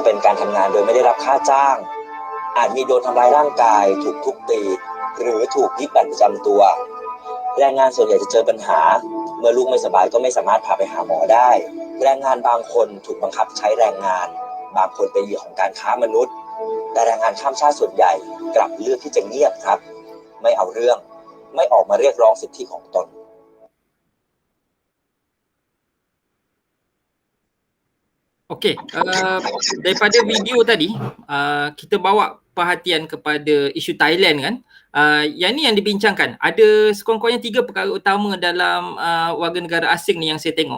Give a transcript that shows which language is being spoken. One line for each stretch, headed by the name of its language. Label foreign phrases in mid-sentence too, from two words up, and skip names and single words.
Thai: เป็นการทำงานโดยไม่ได้รับค่าจ้างอาจมีโดนทำร้ายร่างกายถูกทุบตีหรือถูกยึดบัตรประจำตัวแรงงานส่วนใหญ่จะเจอปัญหาเมื่อลูกไม่สบายก็ไม่สามารถพาไปหาหมอได้แรงงานบางคนถูกบังคับใช้แรงงานบางคนเป็นเหยื่อของการค้ามนุษย์แต่แรงงานข้ามชาติส่วนใหญ่กลับเลือกที่จะเงียบครับไม่เอาเรื่องไม่ออกมาเรียกร้องสิทธิของตน
Malay: Okey, daripada video tadi kita bawa perhatian kepada isu Thailand kan. Yang ni yang dibincangkan. Ada sekurang-kurangnya 3 perkara utama dalam warga negara asing ni yang saya tengok.